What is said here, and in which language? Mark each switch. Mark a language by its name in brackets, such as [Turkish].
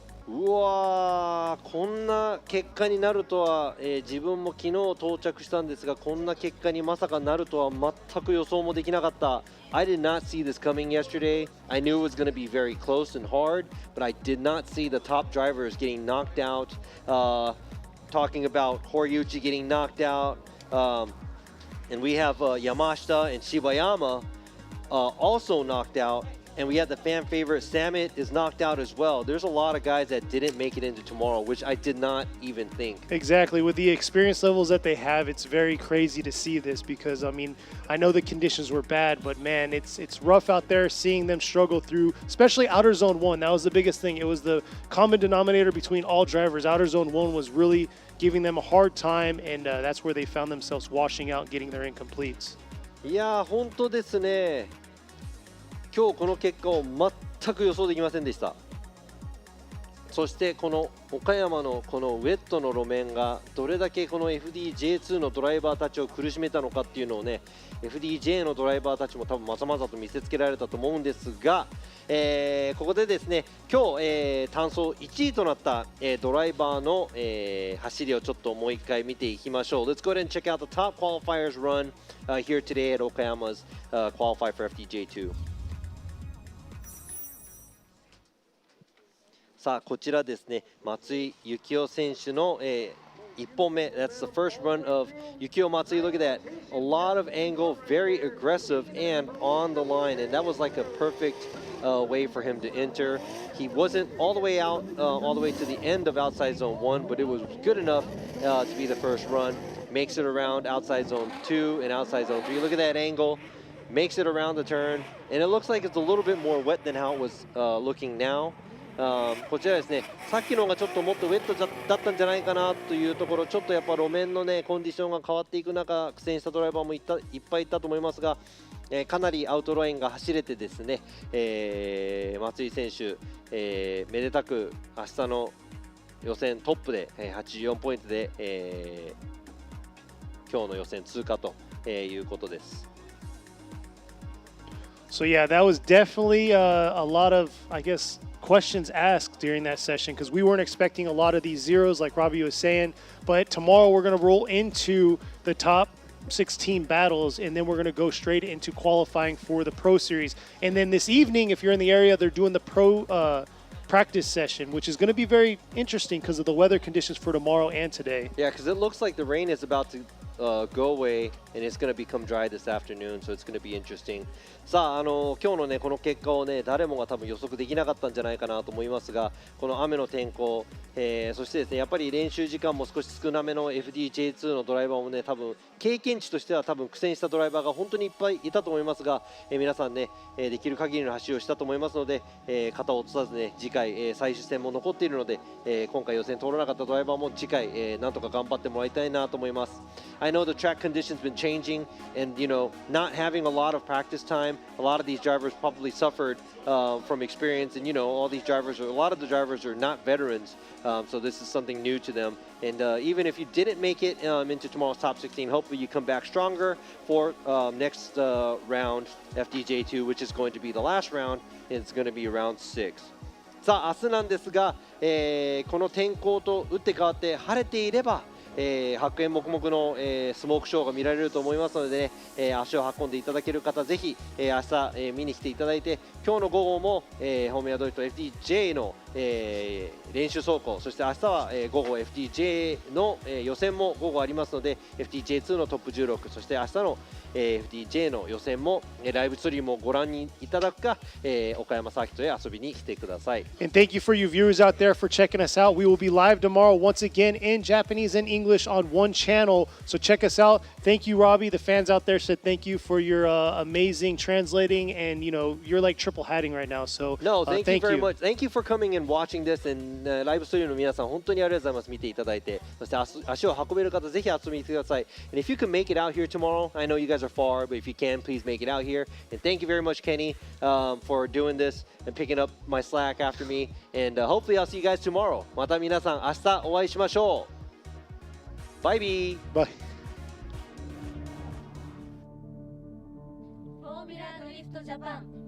[Japanese] うわー、こんな結果になるとは、自分も昨日到着したんですが、こんな結果にまさかなるとは全く予想もできなかった。 [English] I did not see this coming yesterday. I knew it was going to be very close and hard, but I did not see the top drivers getting knocked out. Talking about Horiuchi getting knocked out, and we have Yamashita and Shibayama also knocked out. And we had the fan favorite, Samet is knocked out as well. There's a lot of guys that didn't make it into tomorrow, which I did not even think. Exactly. With the experience levels that they have, it's very crazy to see this because, I mean, I know the conditions were bad, but man, it's rough out there seeing them struggle through, especially Outer Zone 1. That was the biggest thing. It was the common denominator between all drivers. Outer Zone 1 was really giving them a hard time, and that's where they found themselves washing out and getting their incompletes. [Japanese] いやー、本当ですね。今日この結果を全く予想できませんでした。そしてこの岡山のこのウェットの路面がどれだけこの FDJ2 のドライバーたちを苦しめたのかっていうのをね、 FDJ のドライバーたちも多分まざまざと見せつけられたと思うんですが、ここでですね、今日、単走1位となった、ドライバーの、走りをちょっともう一回見ていきましょう。 [English] Let's go ahead and check out the top qualifiers run here today at Okayama's qualify for FDJ2. [Japanese] さあこちらですね、松井幸雄選手の、1本目。 [English] That's the first run of Yukio Matsui. Look at that. A lot of angle, very aggressive and on the line. And that was like a perfect way for him to enter. He wasn't all the way out, all the way to the end of outside zone 1, but it was good enough to be the first run. Makes it around outside zone 2 and outside zone 3. Look at that angle. Makes it around the turn. And it looks like it's a little bit more wet than how it was looking now. [Japanese] こちらですね、さっきのがちょっともっとウェットだったんじゃないかなというところ、ちょっとやっぱ路面のねコンディションが変わっていく中、苦戦したドライバーもいっぱいいたと思いますが、かなりアウトラインが走れてですね、松井選手、めでたく明日の予選トップで84ポイントで、今日の予選通過ということです。 [English] So yeah, that was definitely a lot of, I guess, questions asked during that session because we weren't expecting a lot of these zeros like Robbie was saying, but tomorrow we're going to roll into the top 16 battles and then we're going to go straight into qualifying for the Pro Series. And then this evening, if you're in the area, they're doing the Pro practice session, which is going to be very interesting because of the weather conditions for tomorrow and today. Yeah, because it looks like the rain is about to go away and it's going to become dry this afternoon, so it's going to be interesting. [Japanese] さあ、今日のねこの結果をね誰もが多分予測できなかったんじゃないかなと思いますが、この雨の天候、そしてですねやっぱり練習時間も少し少なめの FDJ2 のドライバーもね多分経験値としては多分苦戦したドライバーが本当にいっぱいいたと思いますが、皆さんねできる限りの走りをしたと思いますので、肩を落とさずね次回、最終戦も残っているので、今回予選通らなかったドライバーも次回、なんとか頑張ってもらいたいなと思います。 [English] I know the track conditions been changing and not having a lot of practice time. A lot of these drivers probably suffered from experience, and all these drivers, a lot of the drivers are not veterans, so this is something new to them. And even if you didn't make it into tomorrow's top 16, hopefully you come back stronger for next round, FDJ2, which is going to be the last round, and it's going to be round 6. [Japanese] さあ明日なんですが、この天候と打って変わって晴れていれば白煙黙々の、スモークショーが見られると思いますので、足を運んでいただける方ぜひ、明日、見に来ていただいて、今日の午後も、ホームヤドリと FDJ の、練習走行、そして明日は、午後 FDJ の、予選も午後ありますので FDJ2 のトップ16、そして明日の、FDJ の予選も、ライブストリームをご覧にいただくか、岡山サーキットへ遊びに来てください。 [English] And thank you for you viewers out there for checking us out. We will be live tomorrow once again in Japanese and English on one channel. So check us out. Thank you, Robbie. The fans out there said thank you for your amazing translating, and you're like triple hatting right now. So no, thank you very much. Thank you for coming and watching this. [Japanese] And ライブストリームの皆さん本当にありがとうございます。見ていただいて、そして足を運べる方ぜひ遊びに来てください。 [English] And if you can make it out here tomorrow, I know you guys are far, but if you can, please make it out here. And thank you very much, Kenny, for doing this and picking up my slack after me. And hopefully I'll see you guys tomorrow. [Japanese] また皆さん明日お会いしましょう。バイビー。 [English] Bye. [Japanese] フォーミュラドリフトジャパン。